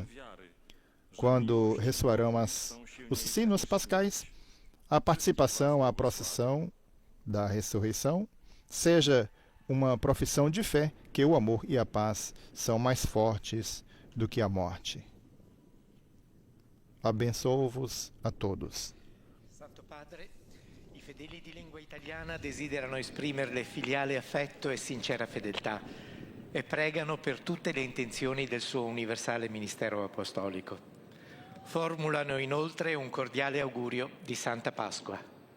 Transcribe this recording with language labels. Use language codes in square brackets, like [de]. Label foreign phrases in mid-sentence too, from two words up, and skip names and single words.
[pt] Quando ressoarão os sinos pascais, a participação à procissão da ressurreição seja uma profissão de fé que o amor e a paz são mais fortes do que a morte. Abençoo-vos a todos. [it] Santo Padre, i fedeli di lingua italiana desiderano esprimerle filiale affetto e sincera fedeltà e pregano per tutte le intenzioni del suo universale ministero apostolico. Formulano inoltre un cordiale augurio di Santa Pasqua.